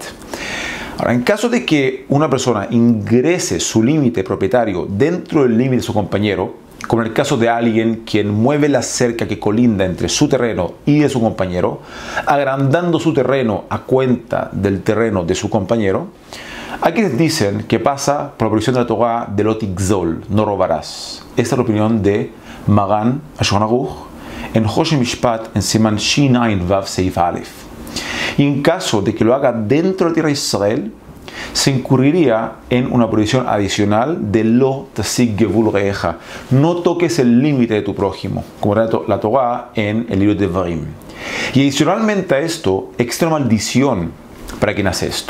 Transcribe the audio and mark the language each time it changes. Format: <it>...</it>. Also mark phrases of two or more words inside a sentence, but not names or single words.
<es>Ahora, en caso de que una persona ingrese su límite propietario dentro del límite de su compañero, como en el caso de alguien quien mueve la cerca que colinda entre su terreno y de su compañero, agrandando su terreno a cuenta del terreno de su compañero, aquí les dicen que pasa por la prohibición de la Torah de</es> <he>לא תגזול,</he> <es>no robarás. Esta es la opinión de Magan Shulchan Aruch en Choshen Mishpat en</es> <he>סימן שין עין וו סעיף אלף.</he> <es>Y en caso de que lo haga dentro de la tierra de Israel, se incurriría en una prohibición adicional de</es> <he>לא תסיג גבול רעך.</he> <es>No toques el límite de tu prójimo, como la Torah en el libro de Devarim. Y adicionalmente a esto, existe una maldición para quien hace esto.</es>